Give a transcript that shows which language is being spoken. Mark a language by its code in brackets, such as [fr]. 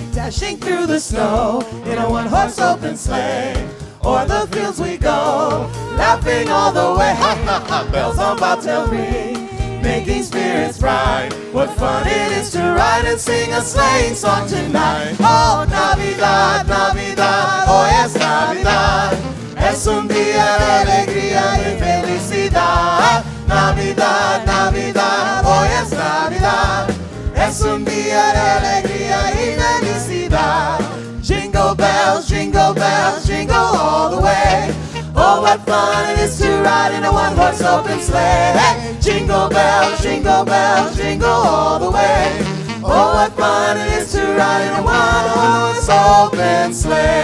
[en] Dashing through the snow in a one-horse open sleigh. O'er the fields we go, laughing all the way. Bells on bobtail ring, making spirits bright. What fun it is to ride and sing a sleighing song tonight. [es] Oh, Navidad, Navidad, oh yes, Navidad. Es un día de alegría y felicidad. Navidad, Navidad, oh yes, Navidad. Es un día de alegría y felicidad. [en] Jingle bells, jingle all the way. Oh, what fun it is to ride in a one-horse open sleigh. Jingle bells, jingle all the way. Oh, what fun it is to ride in a one-horse open sleigh.